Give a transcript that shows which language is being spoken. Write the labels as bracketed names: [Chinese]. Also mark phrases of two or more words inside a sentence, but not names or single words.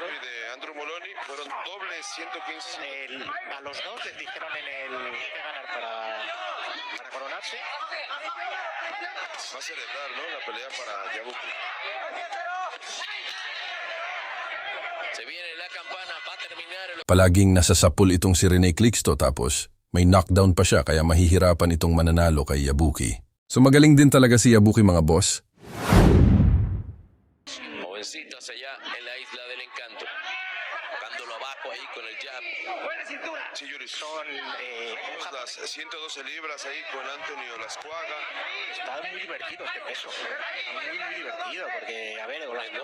[Spanish] Y de Andrew Moloney fueron dobles 115. A los dos les dijeron en el que ganar para coronarse. Va a celebrar, ¿no? La pelea para Yabuki. Se viene la campana, va a terminar el... [Filipino] Palaging nasasapul itong si Rene Calixto tapos may knockdown pa siya kaya mahihirapan itong mananalo kay Yabuki. So magaling din talaga si Yabuki mga boss. [Spanish] Jovencitas allá en la isla del encanto. Tocándolo abajo ahí con el jab. Sí, Yuri. Son Las 112 libras ahí con Antonio Lascuaga. está muy divertido este peso. Está muy divertido porque, a ver, Orlando.